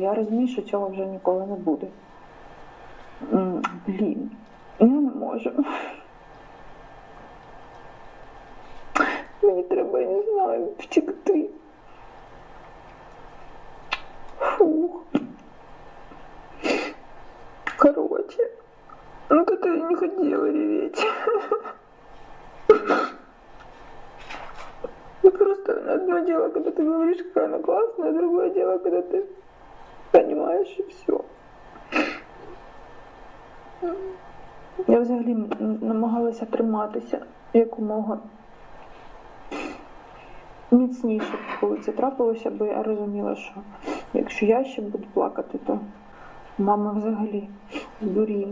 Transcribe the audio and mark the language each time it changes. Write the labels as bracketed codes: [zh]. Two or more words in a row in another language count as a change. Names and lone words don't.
[uk] Я розумію, що цього вже ніколи не буде. Блін, я не можу. Мені треба, я не знаю, втекти. Фух. [ru] Короче, ну как-то я не хотела реветь. Ну просто одно дело, когда ты говоришь, какая она классная, другое дело, когда ты понимаешь, и все. [uk] Я взагалі намагалася триматися якомога міцніше, коли це трапилося, бо я розуміла, що якщо я ще буду плакати, то мама взагалі здуріє.